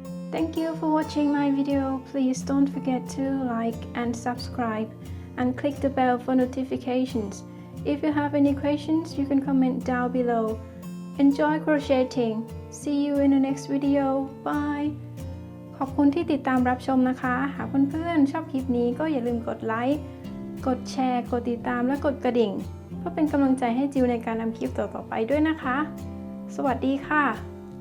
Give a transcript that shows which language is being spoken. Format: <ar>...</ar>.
<en>Thank you for watching my video. Please don't forget to like and subscribe and click the bell for notifications. If you have any questions, you can comment down below. Enjoy crocheting. See you in the next video. Bye.</en> <th>ขอบคุณที่ติดตามรับชมนะคะ หากเพื่อนๆชอบคลิปนี้ก็อย่าลืมกดไลค์ กดแชร์ กดติดตามและกดกระดิ่งเพื่อเป็นกำลังใจให้จิวในการทำคลิปต่อๆไปด้วยนะคะ สวัสดีค่ะ</th>